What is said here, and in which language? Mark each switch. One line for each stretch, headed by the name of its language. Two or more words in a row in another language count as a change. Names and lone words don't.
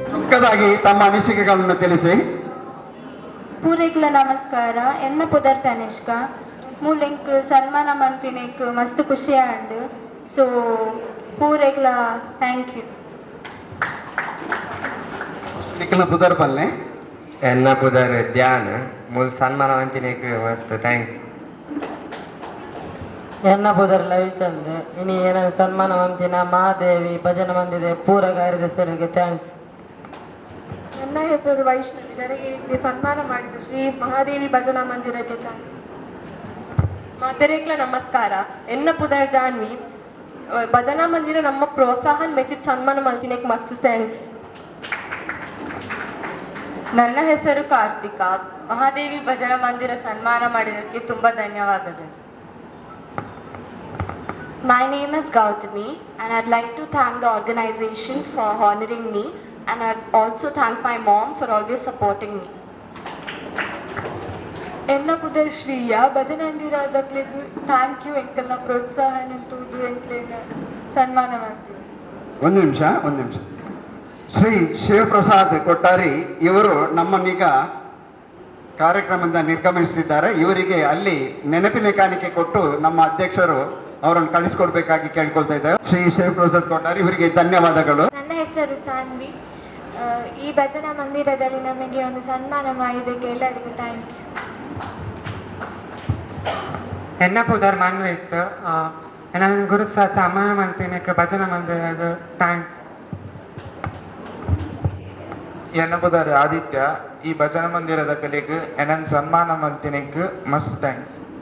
Kannada: ಚಿಕ್ಕದಾಗಿ ತಮ್ಮ ಅನಿಸಿಕೆಗಳನ್ನು ತಿಳಿಸಿ.
Tulu: ಪೂರೆಗ್ಲ ನಮಸ್ಕಾರ. ಎನ್ನ ಪುದರ್ ತನಿಷ್ಕ ಮೂಲೆಂಕ್ ಸನ್ಮಾನ ಮಂತಿನೆಕ್ ಮಸ್ತ್ ಖುಷಿ ಆಂಡ್ ಸೊ ಪೂರೆಗ್ಲ
English: thank you.
Tulu: ನಿಖಿಲ ಪುದರ್ ಪಲ್ಲೆ ಎನ್ನ ಪುದರ್ ಧ್ಯಾನ್ ಮೂಲ್ ಸನ್ಮಾನ ಮಂತಿನೆಕ್ ಮಸ್ತ್ ಥ್ಯಾಂಕ್ಸ್. ಎನ್ನ ಪುದರ್ ಲವಿಚಂದ್ ಇನಿ ಏನ ಸನ್ಮಾನ ಮಂತಿನ ಮಹಾದೇವಿ ಭಜನ ಮಂದಿದೆ ಪೂರ ಕಾರ್ಯದರ್ಶರಿಗೆ ಥ್ಯಾಂಕ್ಸ್.
Kannada: ನನ್ನ ಹೆಸರು ವೈಷ್ಣವಿ. ನನಗೆ ಇಲ್ಲಿ ಸನ್ಮಾನ ಮಾಡಿದ ಶ್ರೀ ಮಹಾದೇವಿ ಭಜನಾ ಮಂದಿರಕ್ಕೆ ಥ್ಯಾಂಕ್ಸ್.
Tulu: ಮಾತೆರೆಗ್ಲ ನಮಸ್ಕಾರ. ಎನ್ನ ಪುದರ್ ಜಾನ್ವಿ ಭಜನಾ ಮಂದಿರ ನಮ್ಮ ಪ್ರೋತ್ಸಾಹನ್ ಮೆಚ್ಚಿದ ಸನ್ಮಾನ ಮಂತಿನೆಕ್ ಮಸ್ತ್ ಥ್ಯಾಂಕ್ಸ್.
Kannada: ನನ್ನ ಹೆಸರು ಕಾರ್ತಿಕಾ. ಮಹಾದೇವಿ ಭಜನಾ ಮಂದಿರ ಸನ್ಮಾನ ಮಾಡಿದ್ದಕ್ಕೆ ತುಂಬಾ ಧನ್ಯವಾದಗಳು.
English: My name is Gautami and I'd like to thank the organization for honoring me and I'd also thank my mom for always supporting me.
Tulu: ಎನ್ನ ಪುದರ್ ಶ್ರೀಯ ಭಜನಾ ಮಂದಿರದಕ್ಕೆ
English: thank you
Tulu: ಎಂಕಲ್ನ ಪ್ರೋತ್ಸಾಹ ನಿಂತುದು ಎಂಕ್ಲೇನ ಸನ್ಮಾನ ಮಾಡ್ತೀವಿ.
Kannada: ಒಂದು ನಿಮಿಷ. ಶ್ರೀ ಶಿವಪ್ರಸಾದ್ ಕೊಟ್ಟಾರಿ ಇವರು ನಮ್ಮನ್ನೀಗ ಕಾರ್ಯಕ್ರಮದಿಂದ ನಿರ್ಗಮಿಸುತ್ತಿದ್ದಾರೆ. ಇವರಿಗೆ ಅಲ್ಲಿ ನೆನಪಿನ ಕಾಣಿಕೆ ಕೊಟ್ಟು ನಮ್ಮ ಅಧ್ಯಕ್ಷರು ಅವರನ್ನು ಕಳಿಸ್ಕೊಡ್ಬೇಕಾಗಿ ಕೇಳ್ಕೊಳ್ತಾ ಇದ್ದಾರೆ. ಶ್ರೀ ಶಿವಪ್ರಸಾದ್ ಕೊಟ್ಟಾರಿ ಇವರಿಗೆ ಧನ್ಯವಾದಗಳು. ನನ್ನ ಹೆಸರು ಸಾನ್ವಿ. ಈ ಭಜನಾ ಮಂದಿರದಲ್ಲಿ ನಮಗೆ ಒಂದು ಸನ್ಮಾನ ಮಾಡಿದ್ದಕ್ಕೆ ಎಲ್ಲರಿಗೂ
English: thank you.
Tulu: ಎನ್ನ ಪುದರ್ ಮನ್ವಿತ್ ನನ್ನ ಗುರು ಸನ್ಮಾನ ಮಂತಿನೆಕ್ ಭಜನ ಮಂದಿರದ ಥ್ಯಾಂಕ್ಸ್. ಎನ್ನ ಪುದರ್ ಆದಿತ್ಯ ಈ ಭಜನ ಮಂದಿರದ ಕಲೆಗೆ ಎನ್ನ ಸನ್ಮಾನ ಮಂತಿನೆಕ್ ಮಸ್ತ್ ಥ್ಯಾಂಕ್ಸ್.